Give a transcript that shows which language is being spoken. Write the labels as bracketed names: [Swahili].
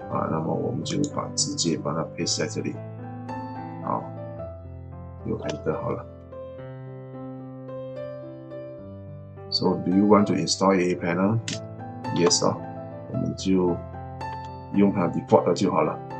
[Chinese] 那么我们就直接把它 paste 在这里，好，有 enter 好了。 [English] So do you want to install AA Panel? [Chinese] Yes 我们就用它 default 的就好了。